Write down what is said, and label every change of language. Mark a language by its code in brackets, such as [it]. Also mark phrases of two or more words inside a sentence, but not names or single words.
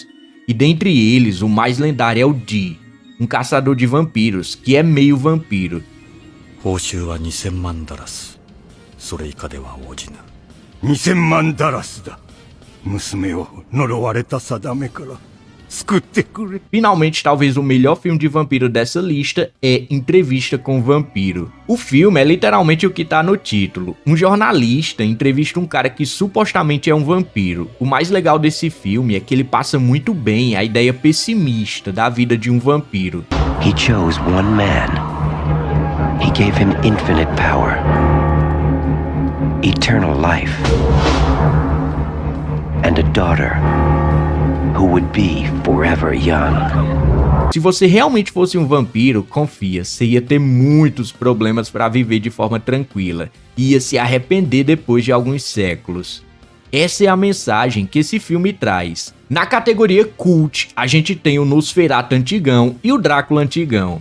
[pt] E dentre eles, o mais lendário é o D, um caçador de vampiros que é meio vampiro. [ja] 2000 万ダラスだ。娘を呪われた定めから救ってくれ。 [pt] Finalmente, talvez o melhor filme de vampiro dessa lista é Entrevista com o Vampiro. O filme é literalmente o que tá no título. Um jornalista entrevista um cara que supostamente é um vampiro. O mais legal desse filme é que ele passa muito bem a ideia pessimista da vida de um vampiro. [en] He chose one man. He gave him infinite power. Eternal life. And a daughter who would be forever young. [pt] Se você realmente fosse um vampiro, confia, você ia ter muitos problemas para viver de forma tranquila. Ia se arrepender depois de alguns séculos. Essa é a mensagem que esse filme traz. Na categoria Cult, a gente tem o Nosferatu antigão e o Drácula antigão.